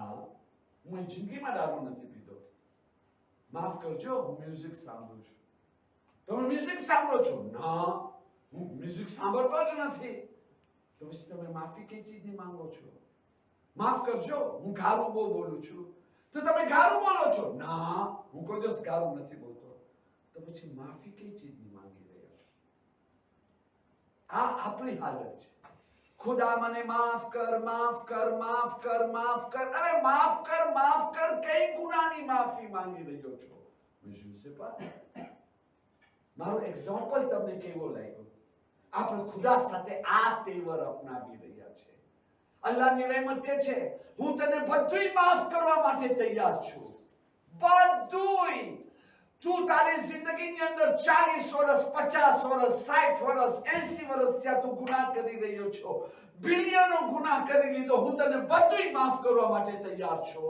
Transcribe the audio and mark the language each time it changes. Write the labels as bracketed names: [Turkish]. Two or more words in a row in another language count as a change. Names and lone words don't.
[Gujarati] હું જિંદગીમાં દારૂ નથી પીતો માફ કરજો હું મ્યુઝિક સાંભળું છું તમે મ્યુઝિક સાંભળો છો ના હું મ્યુઝિક સાંભળતો જ નથી તો પછી તમે માફી કઈ ચીજની માંગો છો માફ કરજો હું ગારું બહુ બોલું છું તો તમે ગારું બોલો છો ના હું કોઈ દિવસ ગારું નથી બોલતો તો પછી માફી કઈ ચીજની માંગી રહ્યા છો આ આપણી હાલત છે ખુદા મને માફ કર અરે માફ કર કઈ ગુનાની માફી માંગી રહ્યો છો मैं [French] sais pas [Gujarati] મારો એક્ઝામ્પલ તમને કેવો લાગ્યો આપણે ખુદા સાથે આ તેવર અપનાવી રહ્યા છે. અલ્લાહની રહેમત કે છે હું તને બધુંય માફ કરવા માટે તૈયાર છું. બધુંય. તું તારી જિંદગીની અંદર 40 વર્ષ 50 વર્ષ 60 વર્ષ 80 વર્ષ થયા તું ગુનાહ કરી રહ્યો છો, બિલિયનો ગુનાહ કરી લીધો, હું તને બધુંય માફ કરવા માટે તૈયાર છું.